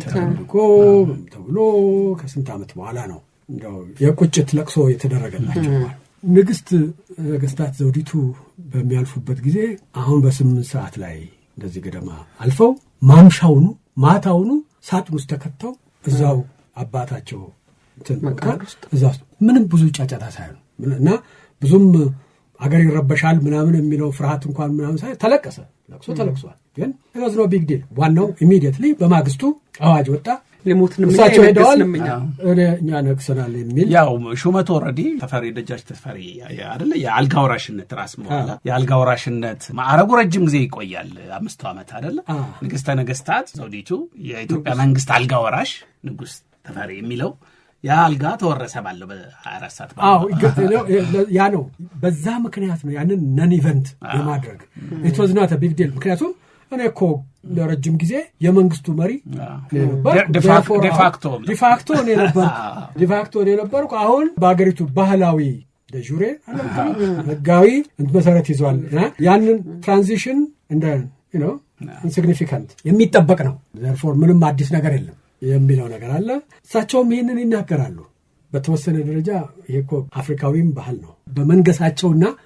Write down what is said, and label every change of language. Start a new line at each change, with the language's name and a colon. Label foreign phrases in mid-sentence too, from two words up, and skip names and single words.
Amharic: ተብሎ ከስንት ዓመት በኋላ ነው እንደው የቁጭት ለቅሶ የተደረገላቸው። ንግሥት ነገሥታት ዘውዲቱ በሚያልፉበት ጊዜ አሁን በ8 ሰዓት ላይ እንደዚህ ገደማ አልፈው ማምሻውኑ ማታውኑ ሳጥን ውስጥ ተከተው እዛው አባታቸው እዛ ምንም ብዙ ጫጫታ ሳይሆን እና ብዙም አገር ይረበሻል ምናምን የሚለው ፍርሃት እንኳን ምናምን ሳይሆን ተለቀሰ። ለቅሶ ተለቅሷል። ግን
English: it no big deal።
Amharic: ዋናው ኢሚዲየትሊ በማግስቱ አዋጅ ወጣ። እሳቸው ሄደዋል፣ እኛ ነግሰናል የሚል ያው ሹመቱ ኦልሬዲ ተፈሪ ደጃች ተፈሪ አይደለ የአልጋ ወራሽነት ራስ መዋላ የአልጋ ወራሽነት ማዕረጉ ረጅም ጊዜ ይቆያል። 5 ዓመት አይደለ ንግሥተ ነገሥታት ዘውዲቱ የኢትዮጵያ መንግስት አልጋ ወራሽ ንጉሥ ተፈሪ የሚለው ያ አልጋ ተወረሰ ባለው በ24 ሰዓት ያ ነው። በዛ ምክንያት ነው ያንን
English: non event
Amharic: የማድረግ
English: it was not a big deal።
Amharic: ምክንያቱም እኔ እኮ ለረጅም ጊዜ የመንግስቱ መሪ ዲፋክቶ የነበርኩ አሁን በአገሪቱ ባህላዊ ደጁሬ ህጋዊ መሰረት ይዟል። ያንን ትራንዚሽን እንደ ኢንሲግኒፊካንት የሚጠበቅ ነው። therefore ምንም አዲስ ነገር የለም የሚለው ነገር አለ። እሳቸውም ይህንን ይናገራሉ። በተወሰነ ደረጃ ይሄ እኮ አፍሪካዊም ባህል ነው። በመንገሳቸውና